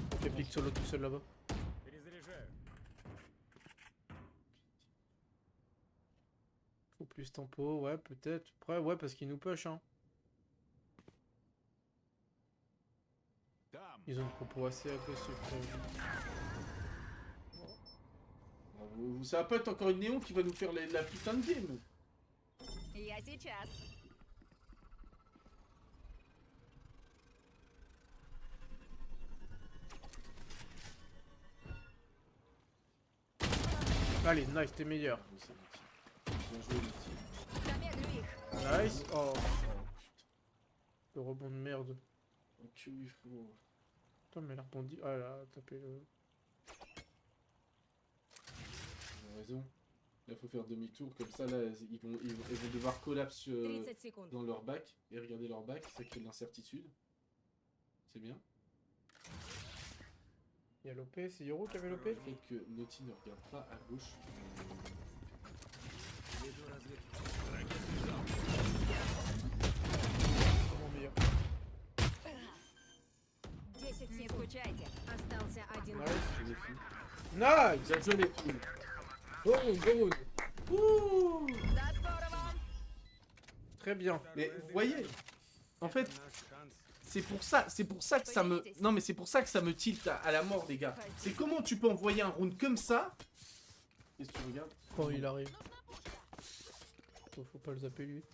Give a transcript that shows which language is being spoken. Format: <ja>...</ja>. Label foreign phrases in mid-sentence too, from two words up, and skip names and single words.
<fr>On fait pique solo tout seul là-bas. Faut plus tempo, ouais, peut-être. Après, ouais, parce qu'ils nous push, hein. Ils ont une propos assez agressif. Ça va pas être encore une néon qui va nous faire la putain de game.</fr> <ru>Я сейчас.</ru> <fr>Allez, nice, t'es meilleur. Bien joué, les petits.</fr> <ru>Замедлю их.</ru> <fr>Nice. Oh, Oh, putain. le rebond de merde. Ok, oui, frérot. Putain, mais elle a rebondi. Ah, elle a tapé le. T'as raison. Là, faut faire demi-tour. Comme ça, là, ils vont devoir collapse</fr> <ru>30 секунд.</ru> <fr>dans leur bac. Et regarder leur bac. Ça crée de l'incertitude. C'est bien. Il y a l'OP, c'est Yoro qui avait l'OP? Le fait que Naughty ne regarde pas à gauche. Vraiment meilleur.</fr> <ru>10 Не скучайте. Остался один игрок.</ru> <fr>Nice. C'est les filles. Nice! Bien joué, les filles.</fr> <en>Good, good. Ouh.</en> <ru>До скорого.</ru> <fr>Très bien. Mais vous voyez, en fait, c'est pour ça que ça me... Non, mais c'est pour ça que ça me tilte à la mort, les gars. C'est comment tu peux envoyer un round comme ça. Qu'est-ce que tu regardes? Quand il arrive. Faut pas le zapper lui.</fr>